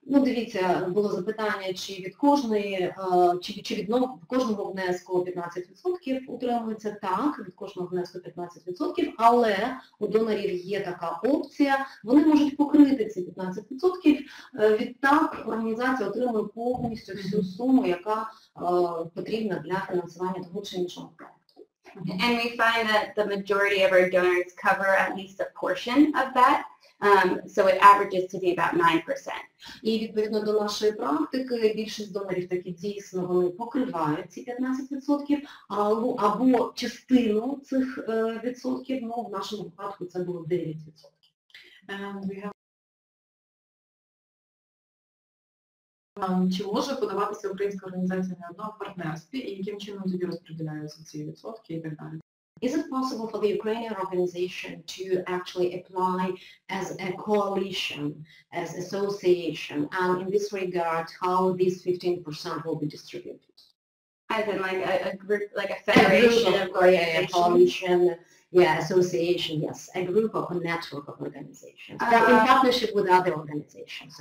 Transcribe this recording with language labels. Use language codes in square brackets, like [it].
[uk] Ну, дивіться, було запитання, чи від кожної, чи від кожного внеску 15% утримується. Так, від кожного внеску 15%, але у донорів є така опція, вони можуть покрити ці 15%, відтак організація отримує повністю всю суму, яка потрібна для фінансування того чи іншого проєкту. [en] And we find that the majority of our donors cover at least a portion of that, so it averages to be about 9%. [uk] І відповідно до нашої практики, більшість донорів таки дійсно вони покривають ці 15%, або частину цих відсотків, ну в нашому випадку це було 9%. Чи може подаватися українська організація на одному партнерстві і яким чином тоді розподіляються ці відсотки і так далі? [en] Is it possible for the Ukrainian organization to actually apply as a coalition, as association, and in this regard, how these 15% will be distributed? As in like a group, like a federation of organizations? A coalition, yeah, association, yes, a group of a network of organizations, but in partnership with other organizations.